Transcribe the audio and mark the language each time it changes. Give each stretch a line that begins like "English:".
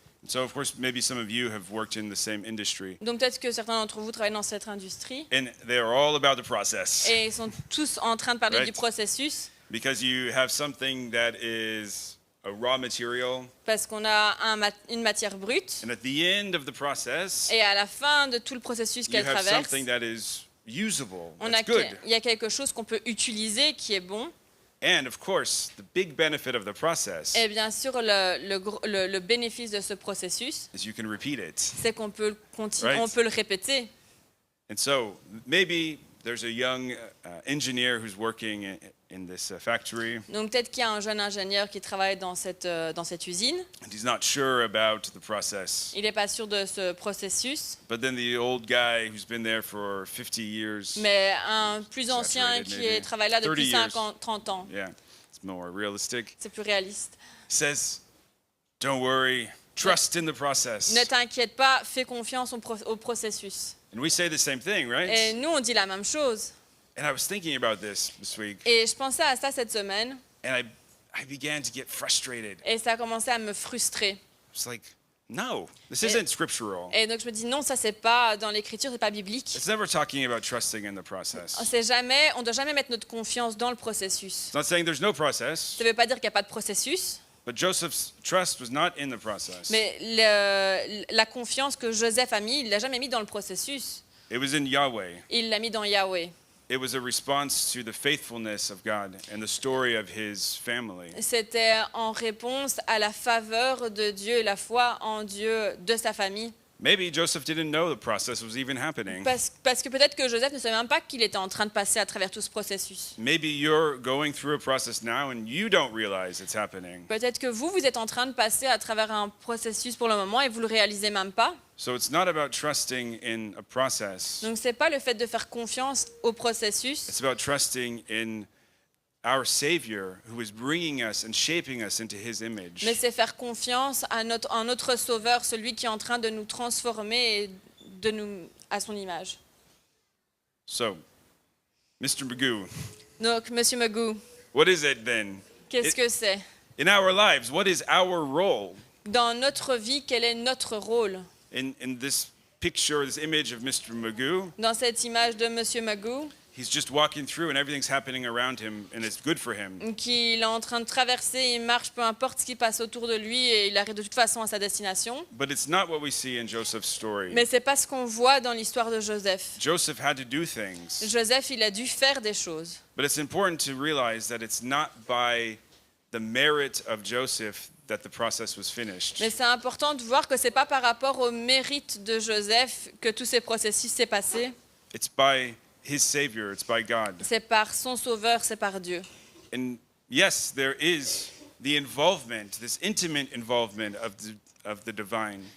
English: So of course, maybe some of you have worked in the same industry.
French: Donc peut-être que certains d'entre vous travaillent dans cette industrie.
English: And they are all about the process.
French: Et ils sont tous en train de parler du processus.
English: Because you have something that is a raw material.
French: Parce qu'on a une matière brute.
English: And at the end of the process,
French: et à la fin de tout le processus qu'elle traverse,
English: something that is usable.
French: Il y a quelque chose qu'on peut utiliser qui est bon.
English: And of course, the big benefit of the process
French: Et bien sûr, le bénéfice de ce processus,
English: is you can repeat it.
French: c'est qu'on peut continuer,
English: Right.
French: on peut le répéter.
English: And so maybe there's a young engineer who's working in this factory,
French: Donc peut-être qu'il y a un jeune ingénieur qui travaille dans cette usine.
English: and he's not sure about the process.
French: Il n'est pas sûr de ce processus,
English: But then the old guy who's been there for 50 years,
French: mais un plus ancien
English: Saturated,
French: qui
English: maybe.
French: travaille là depuis
English: 30 years.
French: 50, 30 ans,
English: yeah, it's more realistic,
French: c'est plus réaliste.
English: says, don't worry, trust in the process.
French: Ne t'inquiète pas, fais confiance au processus.
English: And we say the same thing, right?
French: Et nous, on dit la même chose.
English: And I was thinking about this week,
French: Et je pensais à ça cette semaine,
English: and I began to get frustrated.
French: et ça a commencé à me frustrer.
English: It's like, no, this isn't scriptural.
French: Et donc je me dis non, ça c'est pas dans l'écriture, c'est pas biblique.
English: It's never talking about trusting in the process.
French: On doit jamais mettre notre confiance dans le processus.
English: It's not saying there's no process,
French: Ça veut pas dire qu'il n'y a pas de processus,
English: but Joseph's trust was not in the process.
French: mais la confiance que Joseph a mis, il l'a jamais mis dans le processus.
English: It was in Yahweh.
French: Il l'a mis dans Yahweh.
English: It was a response to the faithfulness of God and the story of his family.
French: C'était en réponse à la faveur de Dieu et la foi en Dieu de sa famille.
English: Maybe Joseph didn't know the process was even happening.
French: Parce que peut-être que Joseph ne savait même pas qu'il était en train de passer à travers tout ce processus.
English: Maybe you're going through a process now and you don't realize it's happening.
French: Peut-être que vous êtes en train de passer à travers un processus pour le moment et vous le réalisez même pas.
English: So it's not about trusting in a process.
French: Donc c'est pas le fait de faire confiance au processus,
English: It's about trusting in our Savior who is bringing us and shaping us into his image.
French: mais c'est faire confiance à notre Sauveur, celui qui est en train de nous transformer et de nous à son image.
English: So, Mr. Magoo,
French: Donc Monsieur Magoo,
English: what is it then?
French: qu'est-ce que c'est?
English: In our lives, what is our role
French: Dans notre vie, quel est notre rôle?
English: in this picture, this image of Mr. Magoo?
French: Dans cette image de Monsieur Magoo,
English: He's just walking through and everything's happening around him and it's good for him.
French: qu'il est en train de traverser, il marche, peu importe ce qui passe autour de lui et il arrive de toute façon à sa destination.
English: But it's not what we see in Joseph's story.
French: Mais c'est pas ce qu'on voit dans l'histoire de Joseph.
English: Joseph had to do things.
French: Joseph, il a dû faire des choses.
English: But it's important to realize that it's not by the merit of Joseph that the process was finished.
French: Mais c'est important de voir que c'est pas par rapport au mérite de Joseph que tous ces processus s'est passé.
English: It's by his Savior, it's by God.
French: C'est par son Sauveur, c'est par Dieu.
English: And yes, there is the involvement, this intimate involvement of the divine.